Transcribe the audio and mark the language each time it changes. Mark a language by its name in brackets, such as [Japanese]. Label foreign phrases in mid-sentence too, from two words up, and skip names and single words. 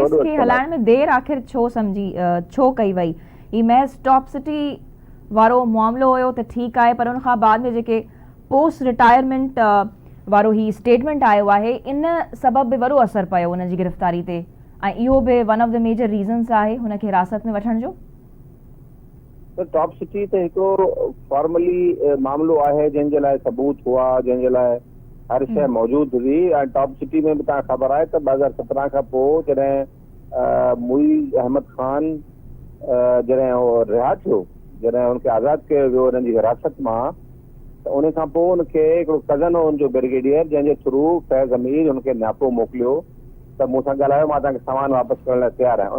[Sindhi] केस खे हलाइण में देरि आख़िर छो कई वई? ही महज़ टॉप सिटी वारो मामिलो हुयो त ठीकु आहे, पर उन खां बाद में जेके [English] post retirement [Sindhi] वारो ही स्टेटमेंट आयो आहे इन सबब बि वॾो असर पियो उन जी गिरफ़्तारी ते ऐं इहो बि [English] one of the major reasons [Sindhi] आहे हुनखे हिरासत में वठण जो। टॉप सिटी ते हिकिड़ो फॉर्मली मामिलो आहे जंहिंजे लाइ सबूत हुआ, जंहिंजे लाइ हर शइ मौजूदु हुई ऐं टॉप सिटी में बि तव्हां ख़बर आहे त 2017 खां पोइ जॾहिं मुईज़ अहमद ख़ान जॾहिं उहो रिहा थियो, जॾहिं हुनखे आज़ादु कयो वियो हुननि जी हिरासत मां, त उन खां पोइ हुनखे हिकिड़ो कज़न हो हुनजो ब्रिगेडियर जंहिंजे थ्रू फैज़ हमीद हुनखे न्यापो मोकिलियो त मूंसां ॻाल्हायो, मां तव्हांखे सामान वापसि करण लाइ तयारु आहियां।